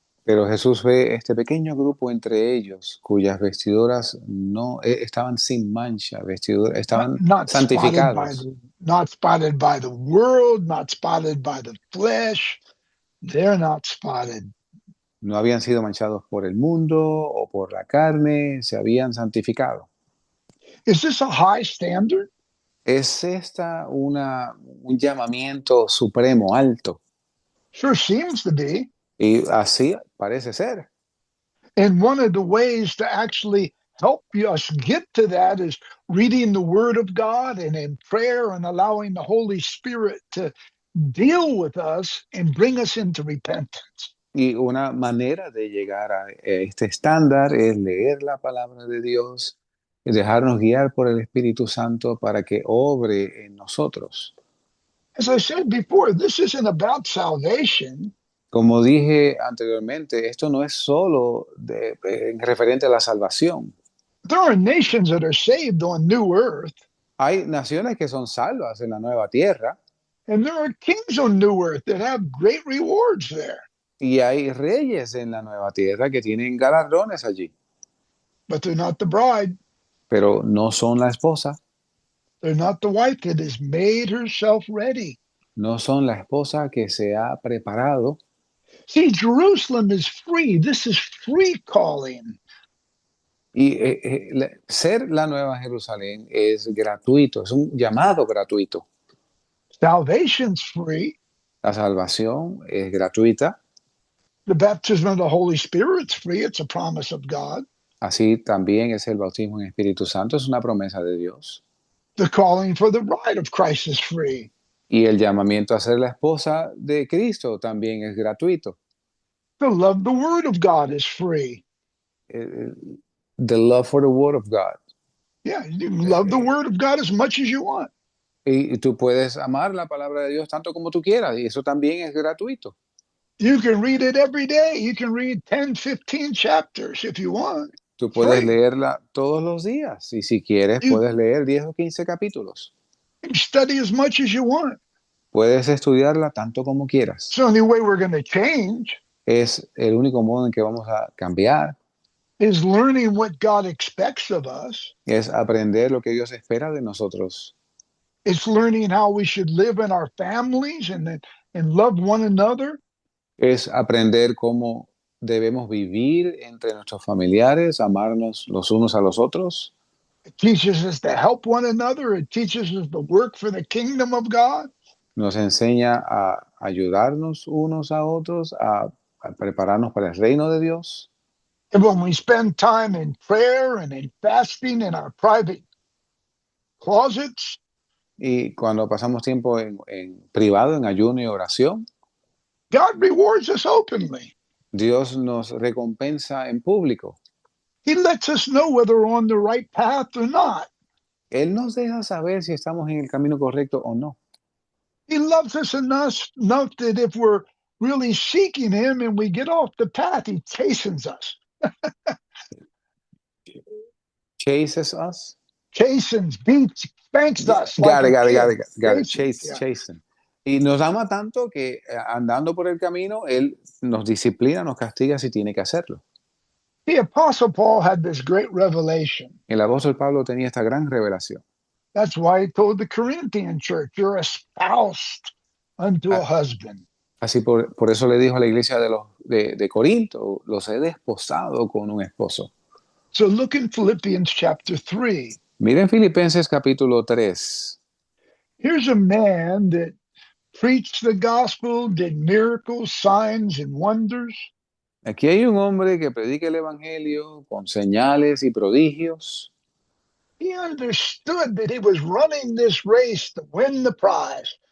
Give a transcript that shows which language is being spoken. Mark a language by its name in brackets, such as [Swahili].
[Spanish] Pero Jesús ve este pequeño grupo entre ellos cuyas vestiduras no estaban sin mancha, vestiduras [English] Not, [Spanish] estaban [English] not spotted by [Spanish] santificados. [English] the not spotted by the world, not spotted by the flesh. They're not spotted. [Spanish] No habían sido manchados por el mundo o por la carne, se habían santificado. [English] Is this a high standard? [Spanish] ¿Es un llamamiento supremo, alto? [English] Sure seems to be. [Spanish] Y así parece ser. [English] And one of the ways to actually help us get to that is reading the Word of God and in prayer and allowing the Holy Spirit to deal with us and bring us into repentance. [Spanish] Y una manera de llegar a este estándar es leer la palabra de Dios y dejarnos guiar por el Espíritu Santo para que obre en nosotros. [English] As I said before, this isn't about salvation. [Spanish] Como dije anteriormente, esto no es solo referente a la salvación. [English] There are nations that are saved on new earth, [Spanish] Hay naciones que son salvas en la nueva tierra [English] and there are kings on new earth that have great rewards there. [Spanish] y hay reyes en la nueva tierra que tienen galardones allí, [English] But they're not the bride. [Spanish] pero no son la esposa, [English] They're not the wife that has made herself ready. [Spanish] no son la esposa que se ha preparado. [English] See, Jerusalem is free. This is free calling. [Spanish] Y ser la nueva Jerusalén es gratuito, es un llamado gratuito. [English] Salvation's free. [Spanish] La salvación es gratuita, [English] The baptism of the Holy Spirit's free. It's a promise of God. [Spanish] así también es el bautismo en Espíritu Santo, es una promesa de Dios. [English] The calling for the bride of Christ is free. [Spanish] Y el llamamiento a ser la esposa de Cristo también es gratuito. [English] To love the Word of God is free. The love for the Word of God. Yeah, you can love the Word of God as much as you want. [Spanish] Y tú puedes amar la palabra de Dios tanto como tú quieras, y eso también es gratuito. [English] You can read it every day. You can read 10, 15 chapters if you want. [Spanish] Tú puedes [English] Free. [Spanish] leerla todos los días, y si quieres [English] You- [Spanish] puedes leer 10 o 15 capítulos. [English] You can study as much as you want. [Spanish] Puedes estudiarla tanto como quieras. [English] It's the only way we're going to change [Spanish] Es el único modo en que vamos a cambiar, [English] is learning what God expects of us. [Spanish] es aprender lo que Dios espera de nosotros. [English] It's learning how we should live in our families and love one another. [Spanish] Es aprender cómo debemos vivir entre nuestros familiares, amarnos los unos a los otros. [English] It teaches us to help one another. It teaches us to work for the kingdom of God. [Spanish] Nos enseña a ayudarnos unos a otros, a prepararnos para el reino de Dios. [English] And when we spend time in prayer and in fasting in our private closets, [Spanish] Y cuando pasamos tiempo en privado, en ayuno y oración, [English] God rewards us openly. [Spanish] Dios nos recompensa en público. [English] He lets us know whether we're on the right path or not. [Spanish] Él nos deja saber si estamos en el camino correcto o no. [English] He loves us enough that if we're really seeking Him and we get off the path, He chastens us. Chases us. Chastens, beats, spanks us. Got it, like got a it, got kid. it, got it. Chastens, Chase, yeah. chasten. [Spanish] Y nos ama tanto que andando por el camino, Él nos disciplina, nos castiga si tiene que hacerlo. [English] The Apostle Paul had this great revelation. [Spanish] El apóstol Pablo tenía esta gran revelación. [English] That's why he told the Corinthian church, you're espoused unto a husband. [Spanish] Así por eso le dijo a la iglesia de Corinto, los he desposado con un esposo. [English] So look in Philippians chapter 3. [Spanish] Miren Filipenses capítulo 3. [English] Here's a man that preached the gospel, did miracles, signs, and wonders. [Spanish] Aquí hay un hombre que predica el evangelio con señales y prodigios. [English] He understood that he was running this race to win the prize.